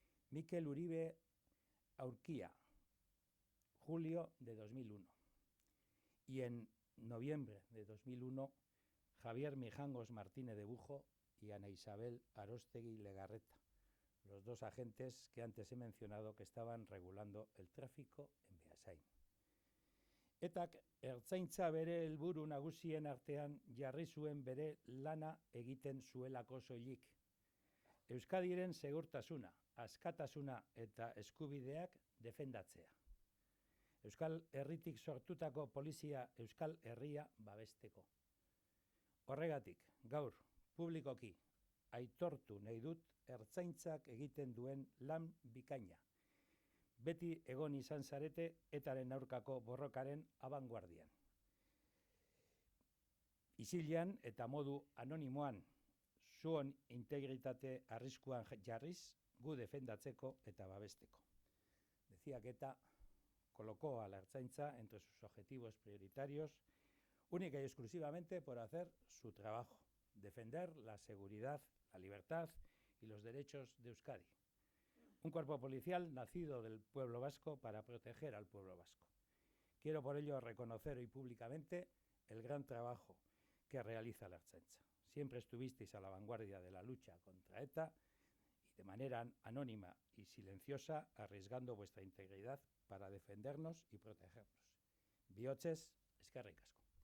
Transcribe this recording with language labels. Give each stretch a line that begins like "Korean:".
Spanish: Mikel Uribe Aurquía, julio de 2001. Y en noviembre de 2001, Javier Mijangos Martínez de Bujo y Ana Isabel Arostegui Legarreta, los 2 agentes que antes he mencionado que estaban regulando el tráfico en Beasain.
Basque: Etak Ertzaintza bere helburu nagusien artean jarri zuen bere lana egiten zuelako soilik. Euskadiren segurtasuna, askatasuna eta eskubideak defendatzea. Euskal Herritik sortutako polizia Euskal Herria babesteko. Horregatik, gaur, publikoki, aitortu nahi dut ertzaintzak egiten duen lan bikaina. Beti egon izan zarete etaren aurkako borrokaren abanguardian. Isilean eta modu anonimoan, zuon integritate arriskuan jarriz, gu defendatzeko eta babesteko.
Spanish: Decía que ETA colocó a la Ertzaintza entre sus objetivos prioritarios única y exclusivamente por hacer su trabajo, defender la seguridad, la libertad y los derechos de Euskadi. Un cuerpo policial nacido del pueblo vasco para proteger al pueblo vasco. Quiero por ello reconocer hoy públicamente el gran trabajo que realiza la Ertzaintza. Siempre estuvisteis a la vanguardia de la lucha contra ETA y de manera anónima y silenciosa arriesgando vuestra integridad para defendernos y protegernos.
Basque: Bihotzez, eskerrik asko.